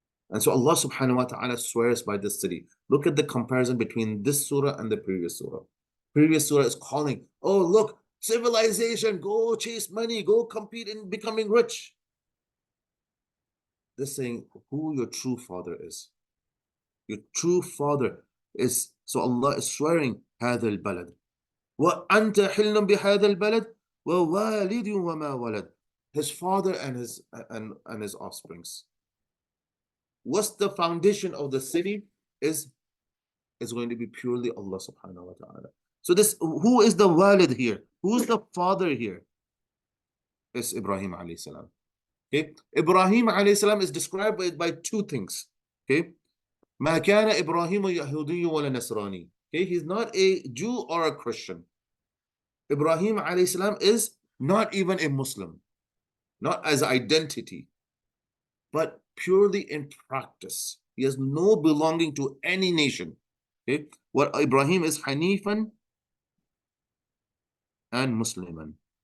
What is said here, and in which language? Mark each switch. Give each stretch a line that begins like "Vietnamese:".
English: And so Allah subhanahu wa ta'ala swears by this city. Look at the comparison between this surah and the previous surah. Previous surah is calling, oh look, civilization, go chase money, go compete in becoming rich. This saying who your true father is. Your true father is, so Allah is swearing,
Arabic: هذا البلد وأنت حل بهذا البلد ووالد وما ولد.
English: His father and his offsprings. What's the foundation of the city is going to be purely Allah subhanahu wa ta'ala. So this, who is the walid here? Who's the father here? It's Ibrahim alayhi salam. Okay, Ibrahim alayhi salam is described by two things.
Arabic: Okay, ما كان إبراهيم يهودي ولا نصراني.
English: Okay, he's not a Jew or a Christian. Ibrahim alayhi salam is not even a Muslim, not as identity, but purely in practice. He has no belonging to any nation. Okay, what Ibrahim is Hanifan and Musliman.